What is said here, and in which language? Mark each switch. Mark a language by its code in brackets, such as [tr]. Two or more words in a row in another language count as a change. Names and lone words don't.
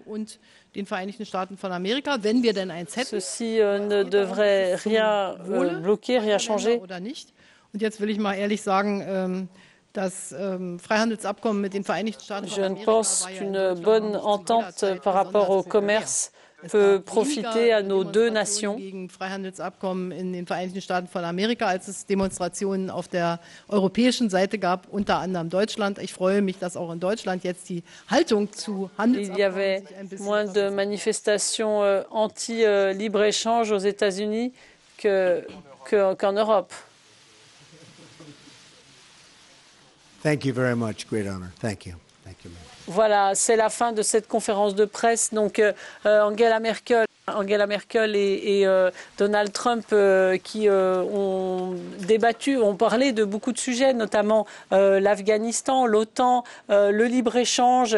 [fr] Ceci ne devrait rien bloquer, rien changer. Je ne pense qu'une bonne entente par rapport au commerce peut profiter à nos deux nations. [de] Gegen Freihandelsabkommen in den Vereinigten Staaten von Amerika, als es Demonstrationen auf der europäischen Seite gab, unter anderem Deutschland. Ich freue mich, dass auch in Deutschland jetzt die Haltung zu Handelsabkommen [fr] Il y avait moins de manifestations anti-libre-échange aux États-Unis qu'en Europe. [en] Thank you very much. Great honor. Thank you. Thank you, ma'am. [fr] Voilà, c'est la fin de cette conférence de presse. Donc, Angela Merkel et Donald Trump qui ont débattu, ont parlé de beaucoup de sujets, notamment l'Afghanistan, l'OTAN, le libre-échange.